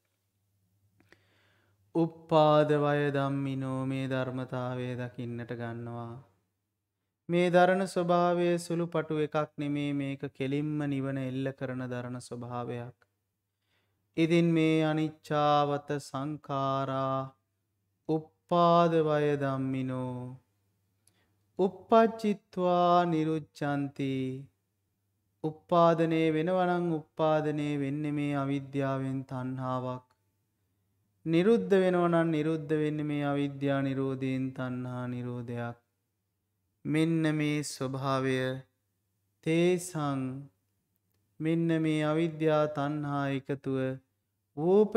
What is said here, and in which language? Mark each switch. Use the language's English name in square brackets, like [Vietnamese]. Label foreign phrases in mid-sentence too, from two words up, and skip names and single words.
[Pali] උප්පාද වය ධම්මිනෝ [Sinhala] මේ ධර්මතාවය දකින්නට ගන්නවා. මේ දරණ ස්වභාවය සුළුපටු එකක් නෙමේ. මේක කෙලින්ම නිවන එල්ල කරන දරණ ස්වභාවයක්. ඉතින් මේ [Pali] අනිච්චාවත සංඛාරා උප්පාද වය ධම්මිනෝ uppajjitva nirucchanti. [Sinhala] උප්පාදනයේ වෙනවනම් උප්පාදනයේ වෙන්නේ මේ අවිද්‍යාවෙන් තණ්හාවක්. නිරුද්ධ වෙනවනම් නිරුද්ධ වෙන්නේ මේ අවිද්‍යා නිරෝධයෙන් තණ්හා නිරෝධයක්. මෙන්න මේ ස්වභාවය තේසං මෙන්න මේ අවිද්‍යා තණ්හා එකතුව වූප